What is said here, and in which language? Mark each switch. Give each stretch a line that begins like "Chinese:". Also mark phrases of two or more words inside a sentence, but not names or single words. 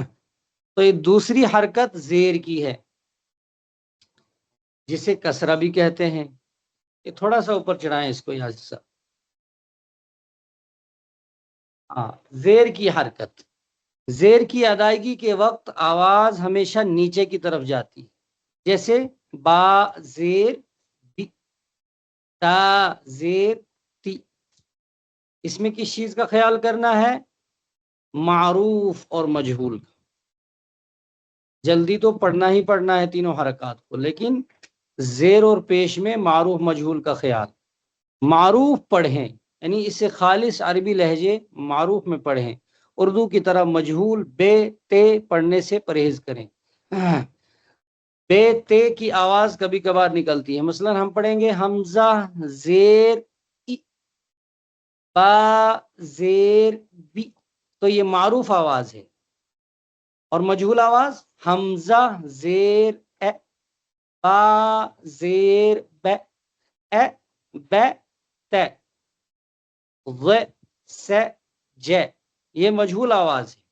Urdu: تو یہ دوسری حرکت زیر کی ہے، جسے کسرہ بھی کہتے ہیں۔ یہ تھوڑا سا اوپر چڑھائیں اس کو یہاں سے، زیر کی حرکت۔ زیر کی ادائیگی کے وقت آواز ہمیشہ نیچے کی طرف جاتی ہے، جیسے با زیر بی، تا زیر تی۔ اس میں کس چیز کا خیال کرنا ہے؟ معروف اور مجہول کا۔ جلدی تو پڑھنا ہی پڑھنا ہے تینوں حرکات کو، لیکن زیر اور پیش میں معروف مجہول کا خیال۔ معروف پڑھیں، یعنی اسے خالص عربی لہجے معروف میں پڑھیں، اردو کی طرح مجہول بے تے پڑھنے سے پرہیز کریں۔ بے تے کی آواز کبھی کبھار نکلتی ہے، مثلا ہم پڑھیں گے حمزہ زیر ای، با زیر بی، تو یہ معروف آواز ہے، اور مجہول آواز حمزہ زیر اے، با زیر بے، اے بے تے، غ سے جے، یہ مجہول آواز ہے۔